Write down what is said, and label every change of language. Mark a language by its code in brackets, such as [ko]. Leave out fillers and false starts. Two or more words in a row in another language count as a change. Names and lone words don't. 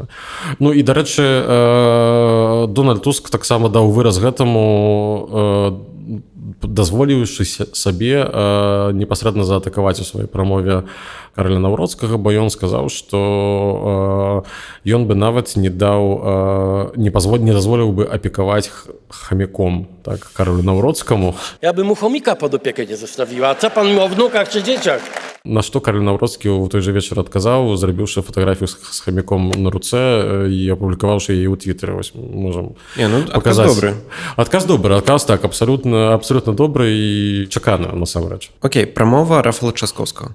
[be] Ну і, дарэчы, Дональд Туск таксама даў выраз гэтаму, дазволіўшы сабе непасрэдна заатакаваць у сваёй прамове Кароля Наўродскага, бо ён сказаў, што ён бы нават не дазволіў бы апекаваць хамяком, так, Каролю Наўродскаму. [pl] Ja bym mu chomika pod opiekę nie zostawiła. Co pan mi o wnukach czy dzieciach? [be] На што Кароль Наўродскі ў той жа вечар адказаў, зрабіўшы фатаграфію з хамяком на руцэ і апублікаваўшы яе ў твітары. Вось можам паказаць. Адказ добры, адказ так, абсалютна добры і чаканы, насамрэч. Окей, прамова Рафала Часкоўскага.